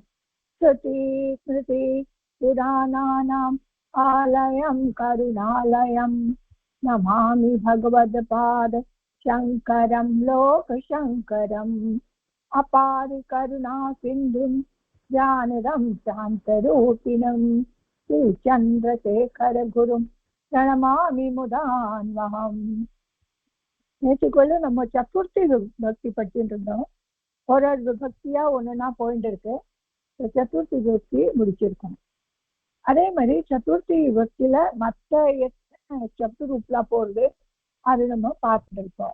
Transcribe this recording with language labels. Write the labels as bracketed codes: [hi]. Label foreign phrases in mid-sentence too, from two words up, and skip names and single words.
[sa] श्रुति पुराणानाम् आलयं करुणालयं नमामि भगवत्पाद शङ्करं लोकशङ्करम्. अपार करुणा सिन्धुं ज्ञानदं शान्तरूपिणं श्रीचन्द्रशेखर गुरुं प्रणमामि मुदान्वहम्. [ta] நேற்றுக்குள்ள நம்ம சதுர்த்தி பக்தி படிச்சுட்டு இருந்தோம். ஒரு விபக்தியா ஒண்ணுன்னா போயிட்டு இருக்கு. சதுர்த்தி விபக்தி முடிச்சிருக்கோம். அதே மாதிரி சதுர்த்தி விபக்தியில மற்ற சப்துரூப்ல போறது அது நம்ம பார்த்துட்டு இருக்கோம்.